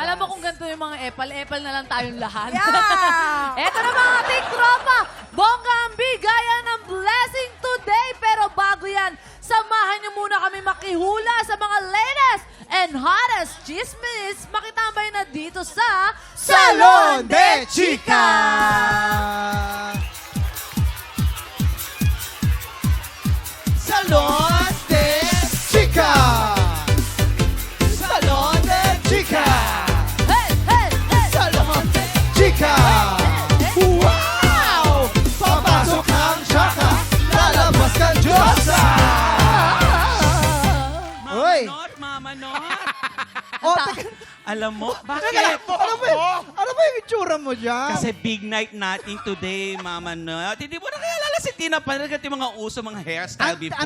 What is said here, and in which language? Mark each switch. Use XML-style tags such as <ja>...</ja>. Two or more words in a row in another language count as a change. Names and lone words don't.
<tl>alam mo kung ganito yung mga epal na lang tayong lahat. Yeah! Eto na mga ating tropa, bongga ang bigayan ng</tl> <en>blessing today.</en> <tl>Pero bago yan, samahan niyo muna kami makihula sa mga</tl> <en>latest and hottest</en> <tl>chismis. Makitambay na dito sa Salon de Chica! Salon de Chica! Salon de Chica!</tl> <en>Hey, hey, hey!</en> <tl>Salon de Chica! Wow! Papasok ang Chaka, lalabas kang Diyosa! Hoy! Mama Not. Oh, teka, Alam mo, bakit? ano ba yung itsura mo dyan? Kasi</tl> <en>big night</en> <tl>natin today, Mama Not. Hindi mo na kaya si Tina Paner yung mga uso, mga hairstyle before.</tl>